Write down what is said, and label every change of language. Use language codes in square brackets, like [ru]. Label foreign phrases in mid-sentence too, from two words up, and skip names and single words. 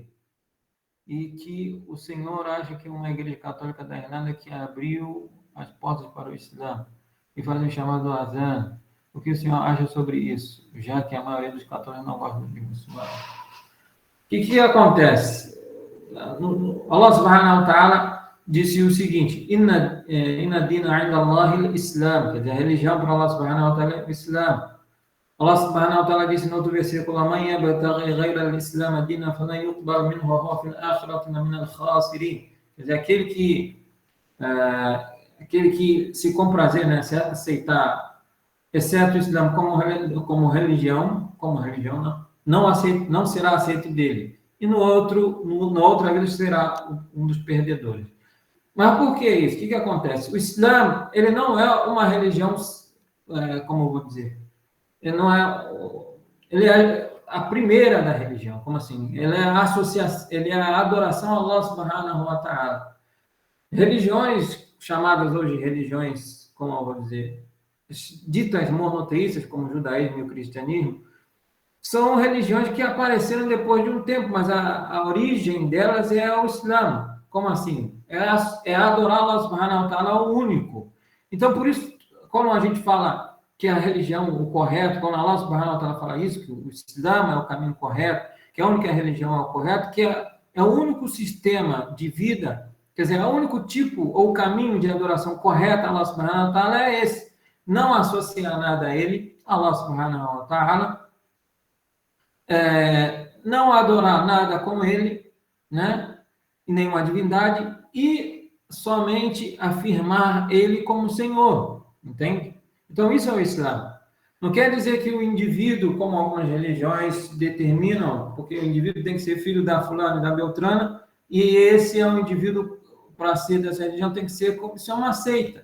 [pt] E que o Senhor acha que uma igreja católica da Irlanda que abriu as portas para o Islã e faz o chamado Azan. O que o senhor acha sobre isso? Já que a maioria dos católicos não gosta de muçulmanos. O que acontece? [ar] الله سبحانه وتعالى [pt] disse o seguinte, [ar] إن الدين عند الله الإسلام, [pt] quer dizer, a religião para [ar] الله سبحانه وتعالى [pt] é o Islam. [ar] الله سبحانه وتعالى [pt] disse no outro versículo, [ar] ومن يبتغ غير الإسلام دينا فلن يقبل منه وهو في الآخرة من الخاسرين. [pt] Quer dizer, aquele que se comprazer, né, aceitar, exceto o Islã como religião, não será aceito dele. E na outra vida será um dos perdedores. Mas por que isso? O que acontece? O Islã, ele não é uma religião, como eu vou dizer, ele é a primeira da religião, como assim? Ele é a adoração a [ar] الله سبحانه وتعالى. [pt] Religiões chamadas hoje religiões, como eu vou dizer, ditas monoteístas, como o judaísmo e o cristianismo, são religiões que apareceram depois de um tempo, mas a origem delas é o Islã. Como assim? É adorar [ar] الله سبحانه وتعالى [pt] o único. Então, por isso, quando a gente fala que a religião, o correto, quando [ar] الله سبحانه وتعالى [pt] fala isso, que o Islã é o caminho correto, que a única religião é o correto, que é o único sistema de vida, quer dizer, o único tipo ou caminho de adoração correta a [ar] الله سبحانه وتعالى [pt] é esse. Não associar nada a ele, [ar] الله سبحانه وتعالى, [pt] não adorar nada como ele, né? Nenhuma divindade, e somente afirmar ele como Senhor, entende? Então, isso é o Islã. Não quer dizer que o indivíduo, como algumas religiões determinam, porque o indivíduo tem que ser filho da fulana e da beltrana, e esse é um indivíduo, para ser dessa religião, tem que ser, isso é uma seita.